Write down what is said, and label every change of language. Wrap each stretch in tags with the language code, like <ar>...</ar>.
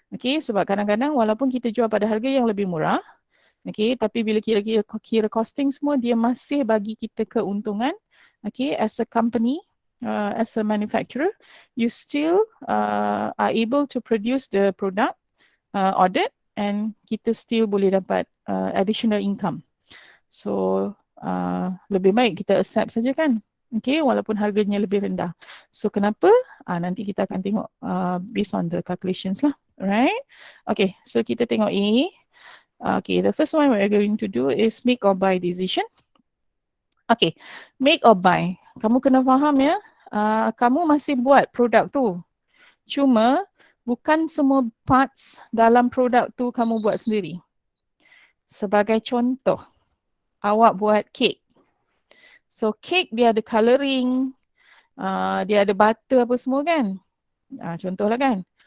<ms>Okay, sebab kadang-kadang walaupun kita jual pada harga yang lebih murah, okay, tapi bila kira costing semua, dia masih bagi kita keuntungan.</ms> <en>Okay, as a company, as a manufacturer, you still are able to produce the product ordered and</en> <ms>kita still boleh dapat</ms> <en>additional income.</en> <ms>So, lebih baik kita accept saja kan. Okay, walaupun harganya lebih rendah. So, kenapa? Nanti kita akan tengok</ms> <en>based on the calculations</en> <ms>lah. Right? Okay, so kita tengok ini.</ms> <en>Okay, the first one we're going to do is make or buy decision. Okay, make or buy.</en> <ms>Kamu kena faham ya, kamu masih buat produk tu. Cuma, bukan semua parts dalam produk tu kamu buat sendiri. Sebagai contoh, awak buat kek. So cake dia ada colouring, dia ada butter apa semua kan. Contohlah kan.</ms>